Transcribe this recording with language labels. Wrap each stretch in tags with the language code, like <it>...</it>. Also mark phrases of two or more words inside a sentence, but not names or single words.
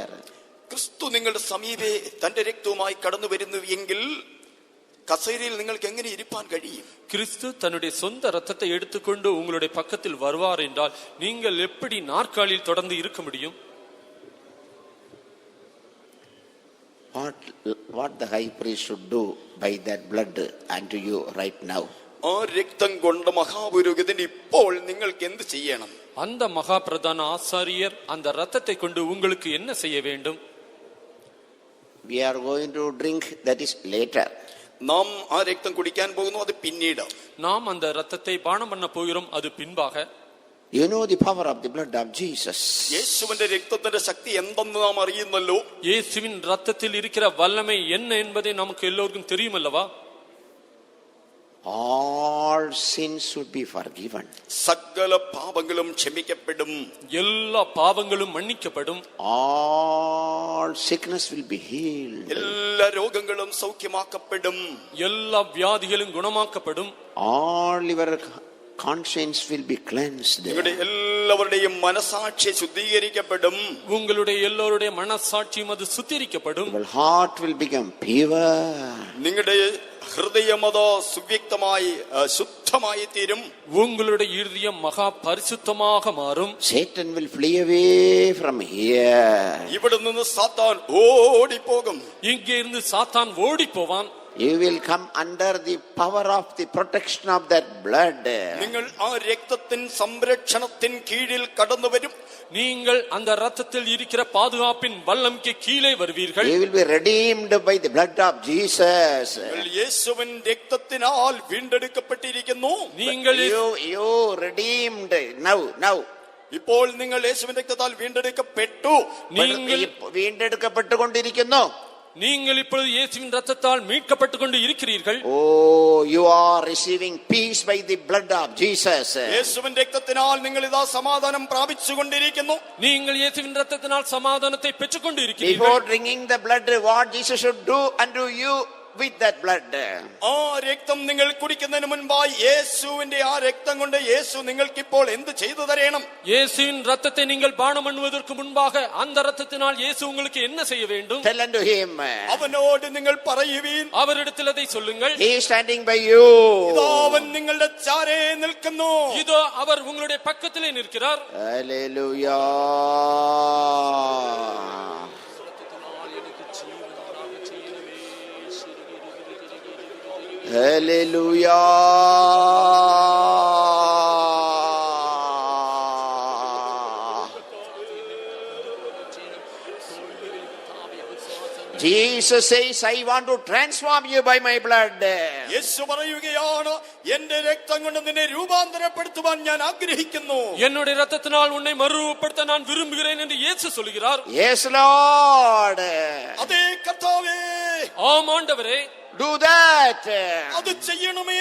<ml>ക്രിസ്തു നിങ്ങളുടെ സമീപേ തന്റെ രക്തവുമായി കടന്നു വരുന്നു എങ്കിൽ കസേരയിൽ നിങ്ങൾക്ക് എങ്ങനെ ഇരിപ്പാൻ കഴിയും?</ml> <ta>கிறிஸ்து தன்னுடைய சொந்த ரத்தத்தை எடுத்துக்கொண்டு உங்களுடைய பக்கத்தில் வருவார் என்றால் நீங்கள் எப்படி நாற்காலியில் தொடர்ந்து இருக்க முடியும்?</ta> <en>What the high priest should do by that blood unto you right now?</en> <ml>ആ രക്തം കൊണ്ട് മഹാപുരോഹിതൻ ഇപ്പോൾ നിങ്ങൾക്ക് എന്ത് ചെയ്യണം?</ml> <ta>அந்த மகா பிரதான ஆசாரியர் அந்த இரத்தத்தை கொண்டு உங்களுக்கு என்ன செய்ய வேண்டும்?</ta> <en>We are going to drink, that is later.</en> <ml>നാം ആ രക്തം കുടിക്കാൻ പോകുന്നു, അത് പിന്നീട്.</ml> <ta>நாம் அந்த இரத்தத்தை பானம் பண்ண போகிறோம், அது பின்பாக.</ta> <en>You know the power of the blood of Jesus.</en> <ml>യേശുവിന്റെ രക്തത്തിന്റെ ശക്തി എന്തെന്ന് നാം അറിയുന്നല്ലോ.</ml> <ta>இயேசுவின் இரத்தத்தில் இருக்கிற வல்லமை என்ன என்பதை நமக்கு எல்லோருக்கும் தெரியும் அல்லவா?</ta> <en>All sins should be forgiven.</en> <ml>സകല പാപങ്ങളും ക്ഷമിക്കപ്പെടും.</ml> <ta>எல்லா பாவங்களும் மன்னிக்கப்படும்.</ta> <en>All sickness will be healed.</en> <ml>എല്ലാ രോഗങ്ങളും സൗഖ്യമാക്കപ്പെടും.</ml> <ta>எல்லா வியாதிகளும் குணமாக்கப்படும்.</ta> <en>All your conscience will be cleansed.</en> <ml>നിങ്ങളുടെ എല്ലാവരുടെയും മനസാക്ഷി ശുദ്ധീകരിക്കപ്പെടും.</ml> <ta>உங்களுடைய எல்லோருடைய மனசாட்சியும் அது சுத்திகரிக்கப்படும்.</ta> <en>Your heart will become pure.</en> <ml>നിങ്ങളുടെ ഹൃദയം അത് സുവ്യക്തമായി ശുദ്ധമായി തീരും.</ml> <ta>உங்களுடைய இருதயம் மகா பரிசுத்தமாக மாறும்.</ta> <en>Satan will flee away from here.</en> <ml>ഇവിടെ നിന്ന് സാത്താൻ ഓടിപ്പോകും.</ml> <ta>இங்கே இருந்து சாத்தான் ஓடி போவான்.</ta> <en>You will come under the power of the protection of that blood.</en> <ml>നിങ്ങൾ ആ രക്തത്തിൻ സംരക്ഷണത്തിൻ കീഴിൽ കടന്നു വരും.</ml> <ta>நீங்கள் அந்த இரத்தத்தில் இருக்கிற பாதுகாப்பின் வல்லமைக்கு கீழே வருவீர்கள்.</ta> <en>You will be redeemed by the blood of Jesus.</en> <ml>യേശുവിൻ രക്തത്തിനാൽ വീണ്ടെടുക്കപ്പെട്ടിരിക്കുന്നു.</ml> <ta>நீங்கள்</ta> <en>you redeemed now.</en> <ml>ഇപ്പോൾ നിങ്ങൾ യേശുവിൻ രക്തത്താൽ വീണ്ടെടുക്കപ്പെട്ടു.</ml> <ta>நீங்கள்</ta> <ml>വീണ്ടെടുക്കപ്പെട്ടുകൊണ്ടിരിക്കുന്നു.</ml> <ta>நீங்கள் இப்பொழுது இயேசுவின் இரத்தத்தால் மீட்கப்பட்டுக் கொண்டு இருக்கிறீர்கள்.</ta> <en>Oh, you are receiving peace by the blood of Jesus.</en> <ml>യേശുവിൻ രക്തത്തിനാൽ നിങ്ങൾ ഇതാ സമാധാനം പ്രാപിച്ചുകൊണ്ടിരിക്കുന്നു.</ml> <ta>நீங்கள் இயேசுவின் இரத்தத்தினால் சமாதானத்தை பெற்றுக்கொண்டு</ta> <en>Before</en> <ta>இருக்கிறீர்கள்.</ta> <en>drinking the blood, what Jesus should do unto you with that blood.</en> <ml>ആ രക്തം നിങ്ങൾ കുടിക്കുന്നതിന് മുൻപായി യേശുവിന്റെ ആ രക്തം കൊണ്ട് യേശു നിങ്ങൾക്ക് ഇപ്പോൾ എന്ത് ചെയ്തു തരണം?</ml> <ta>இயேசுவின் இரத்தத்தை நீங்கள் பானம் பண்ணுவதற்கு முன்பாக அந்த இரத்தத்தினால் இயேசு உங்களுக்கு என்ன செய்ய வேண்டும்?</ta> <en>Tell unto him.</en> <ml>അവനോട് നിങ്ങൾ പറയുവീൻ.</ml> <ta>அவரிடத்தில் அதை சொல்லுங்கள்.</ta> <en>He is standing by you.</en> <ml>ഇതാ അവൻ നിങ്ങളുടെ ചാരേ നിൽക്കുന്നു.</ml> <ta>இதோ அவர் உங்களுடைய பக்கத்திலே நிற்கிறார்.</ta> <en>Hallelujah. Hallelujah. Jesus says, I want to transform you by my blood.</en> <ml>യേശു പറയുകയാണ്, എന്റെ രക്തം കൊണ്ട് നിന്നെ രൂപാന്തരപ്പെടുത്തുവാൻ ഞാൻ ആഗ്രഹിക്കുന്നു.</ml> <ta>என்னுடைய இரத்தத்தினால் உன்னை மறுரூபப்படுத்த நான் விரும்புகிறேன் என்று இயேசு சொல்கிறார்.</ta> <en>Yes, Lord.</en> <ml>അതേ കർത്താവേ,</ml> <ta>ஆம் ஆண்டவரே,</ta> <en>Do that.</en> <ml>അത് ചെയ്യണമേ.</ml>